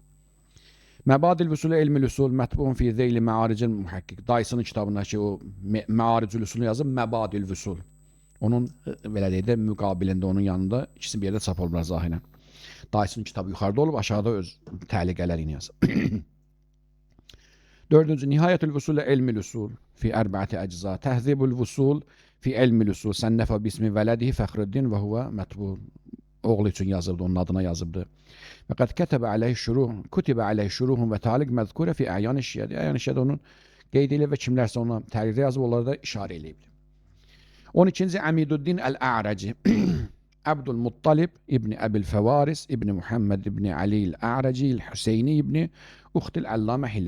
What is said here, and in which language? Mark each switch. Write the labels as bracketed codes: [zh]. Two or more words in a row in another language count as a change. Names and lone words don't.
[ar] مبادئ الوصول إلى علم الأصول مطبوع في ذيل معارج المحقق. [az] Dayısının kitabındakı o Məaricül Usulunu yazıb Məbadil Usul. Onun belə deyək də müqabilində, onun yanında ikisi bir yerdə çap olublar zahirən. Dayısının kitabı yuxarıda olub, aşağıda öz təliqələrini yazıb. Dördüncü, [ar] نهاية الوصول إلى علم الأصول في أربعة أجزاء. [az] Təhzibül Vusul fi Elmül Usul. [ar] صنفه باسم ولده فخر الدين وهو مطبوع. [az] Oğlu üçün yazıldı, onun adına yazıbdı. [ar] وقد كتب عليه شروح وتعليق [az] məzkurə fi Əyan şiədi. Əyan şiədi onun qeyd edilib və kimlərsə ona təliqdə yazıb, onları da işarə edilibdir. 12-ci, Əmiduddin Əl-A'raci. Abdülmuttalib İbni Əbil Fəvaris İbni Muhammed İbni Ali'l A'raci Hüseyni İbni Uxtil Allamə Hilli.